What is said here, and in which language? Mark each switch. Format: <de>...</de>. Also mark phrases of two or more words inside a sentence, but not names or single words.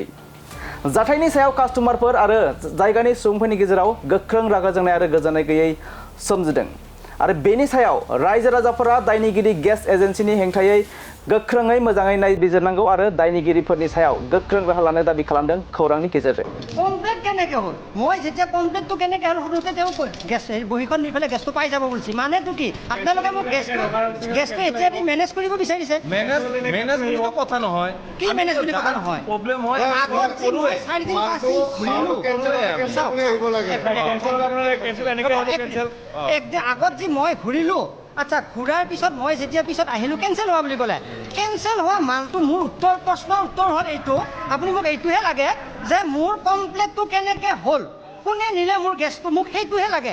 <brx>जाथायनि सायाव कास्टमारफोर आरो जायगानि सुबुंफोरनि गेजेराव गोख्रों रागा जोंनाय आरो गोजोननाय गैयै सोमजिदों। आरो बेनि सायाव रायजो राजाफोरा दायनिगिरि गेस एजेन्सिनि हेंथायै गोख्रोङै मोजाङै नायबिजिरनांगौ आरो दायनिगिरिफोरनि सायाव गोख्रों राहा लानो दाबि खालामदों खौरांनि गेजेरजों।</brx> <as>কমপ্লেট কেনেকে হল মই যেতিয়া কমপ্লেটটো কেনেকে হল শুনোতে তেওঁ গেছ বহিখন নিফালে গেছটো পাই যাব বলছি মানেটো কি আপোনালোকে মোক গেছটো এতিয়া মেনেজ কৰিব বিচাৰিছে। মেনেজ বুলি কথা নহয়। কি মেনেজ বুলি কথা নহয়? প্ৰব্লেম হয় আগত কৰোৱে 4 দিন পাছি ঘুৰিলো একদিন আগত যে মই ঘুৰিলো আচ্ছা ঘূৰাৰ পিছত মই যেতিয়া পিছত আহিলো কেনসেল হোৱা বুলি ক'লে কেনসেল হোৱা মালটো মোৰ প্ৰশ্নৰ উত্তৰ হ'ল এইটো আপুনি মোক এইটোহে লাগে যে মোৰ কমপ্লেটটো কেনেকে হ'ল কোনে নিলে মোৰ গেছটো মোক সেইটোহে লাগে।</as>